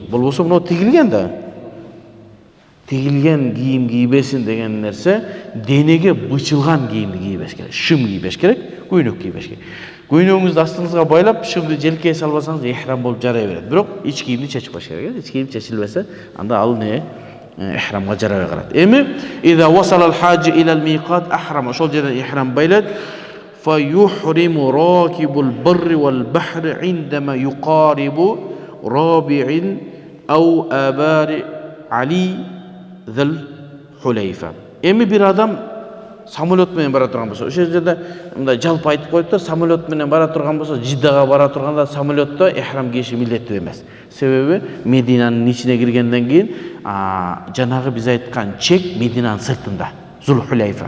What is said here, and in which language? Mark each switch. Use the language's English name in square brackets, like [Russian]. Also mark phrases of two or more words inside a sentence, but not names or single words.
[Kyrgyz] Болбосо мына тигилген да. Тигилген кийим кийбесин деген нерсе денеге бычылган кийимди кийбеш керек. Шым кийбеш керек, көйнөк кийбеш керек. Көйнөгүңүздү астыңызга байлап, шымды желкеге салып алсаңыз ихрам болуп жарай берет. Бирок ич кийимди чечип коюш керек. Ич кийим чечилбесе, анда ал не ихрамга жарабай калат. [Arabic] Эми إذا وصل الحاج إلى الميقات أحرم. [Kyrgyz] Ошол жерден ихрам байлат. [Arabic] فيحرم راكب البر والبحر عندما يقارب رابع أو آبار علي ذا الحليفة. [Kyrgyz] Эми бир адам самолет менен бара турган болсо, ошол жерде мындай жалпы айтып коюптур, самолет менен бара турган болсо, Жиддага бара турганда самолетто ихрам кийиши милдеттүү эмес. Себеби Мединанын ичине киргенден кийин жанагы биз айткан чек Мединанын сыртында, Зулхулайфа.